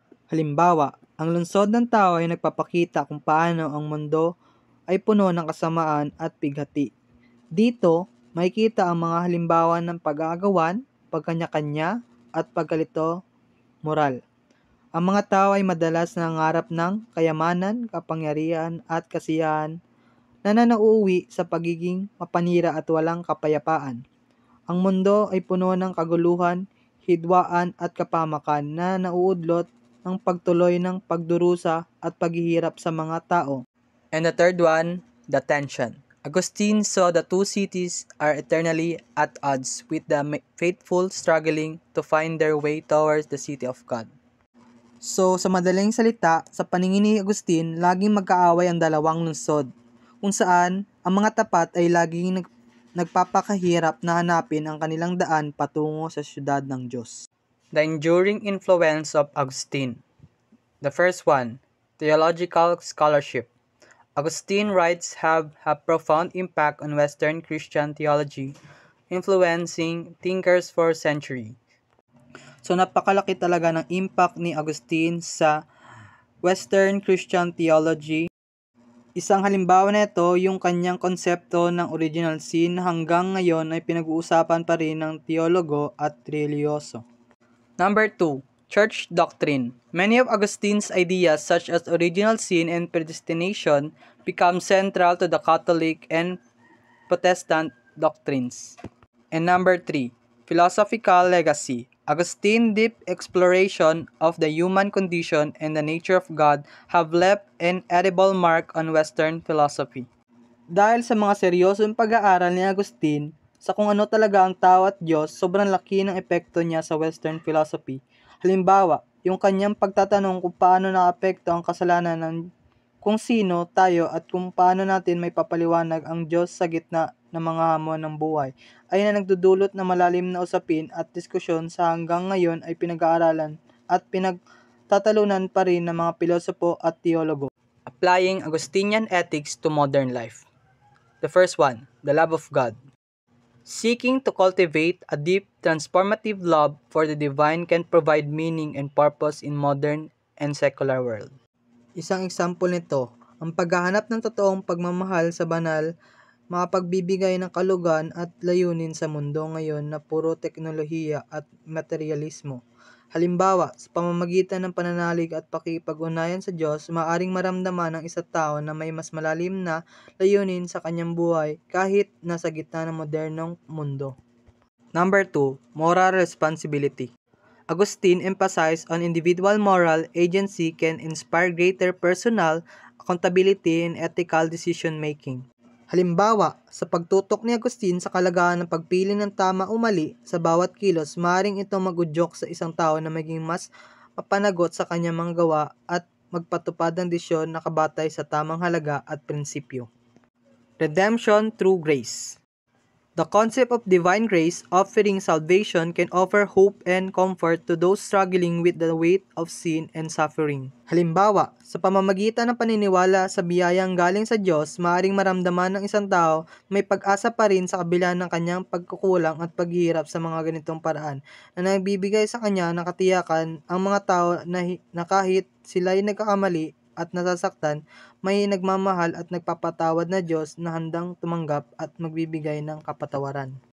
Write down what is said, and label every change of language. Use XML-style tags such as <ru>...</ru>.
<tl>Halimbawa, ang lungsod ng tao ay nagpapakita kung paano ang mundo ay puno ng kasamaan at pighati. Dito, Makikita ang mga halimbawa ng pag-aagawan, pagkanya-kanya, at pagkalito moral. Ang mga tao ay madalas nangangarap ng kayamanan, kapangyarihan, at kasiyahan na nauuwi sa pagiging mapanira at walang kapayapaan. Ang mundo ay puno ng kaguluhan, hidwaan at kapamakan na nauudlot ng pagtuloy ng pagdurusa at paghihirap sa mga tao.</tl> <en>And the third one, the tension. Augustine saw the two cities are eternally at odds, with the faithful struggling to find their way towards the city of God.</en> <tl>So, sa madaling salita, sa paningin ni Agustin, laging magkaaway ang dalawang lungsod, kung saan ang mga tapat ay laging nagpapakahirap na hanapin ang kanilang daan patungo sa siyudad ng Diyos.</tl> <en>The enduring influence of Augustine. The first one, theological scholarship. Augustine writes have a profound impact on Western Christian theology, influencing thinkers for centuries.</en> <tl>So napakalaki talaga ng impact ni Augustine sa Western Christian theology. Isang halimbawa nito yung kanyang konsepto ng original sin hanggang ngayon ay pinag-uusapan pa rin ng teologo at reliyoso.</tl> <en>Number 2, church doctrine. Many of Augustine's ideas such as original sin and predestination become central to the Catholic and Protestant doctrines. And number 3, philosophical legacy. Augustine's deep exploration of the human condition and the nature of God have left an edible mark on Western philosophy.</en> <tl>Dahil sa mga seryosong pag-aaral ni Agustin sa kung ano talaga ang tao at Diyos, sobrang laki ng epekto niya sa Western philosophy. Halimbawa, yung kanyang pagtatanong kung paano naapekto ang kasalanan ng kung sino tayo at kung paano natin may papaliwanag ang Diyos sa gitna ng mga hamon ng buhay ay na nagdudulot na malalim na usapin at diskusyon sa hanggang ngayon ay pinag-aaralan at pinagtatalunan pa rin ng mga pilosopo at teologo.</tl> <en>Applying Augustinian ethics to modern life. The first one, the love of God. Seeking to cultivate a deep, transformative love for the divine can provide meaning and purpose in modern and secular world.</en> <tl>Isang example nito, ang paghahanap ng totoong pagmamahal sa banal, makapagbibigay ng kalugan at layunin sa mundo ngayon na puro teknolohiya at materialismo. Halimbawa, sa pamamagitan ng pananalig at pakikipag-ugnayan sa Diyos, maaaring maramdaman ng isang tao na may mas malalim na layunin sa kanyang buhay kahit nasa gitna ng modernong mundo.</tl> <en>Number 2, moral responsibility. Augustine emphasized on individual moral agency can inspire greater personal accountability and ethical decision-making.</en> <tl>Halimbawa, sa pagtutok ni Agustin sa kalagahan ng pagpili ng tama o mali sa bawat kilos, maaaring itong mag-udyok sa isang tao na maging mas mapanagot sa kanyang mga gawa at magpatupad ng desisyon na kabatay sa tamang halaga at prinsipyo.</tl> <en>Redemption through grace. The concept of divine grace offering salvation can offer hope and comfort to those struggling with the weight of sin and suffering.</en> <tl>Halimbawa, sa pamamagitan ng paniniwala sa biyayang galing sa Diyos, maaaring maramdaman ng isang tao may pag-asa pa rin sa kabila ng kanyang pagkukulang at paghihirap sa mga ganitong paraan na nagbibigay sa kanya ng katiyakan ang mga tao na kahit sila'y nagkakamali at nasasaktan, may nagmamahal at nagpapatawad na Diyos na handang tumanggap at magbibigay ng kapatawaran.</tl>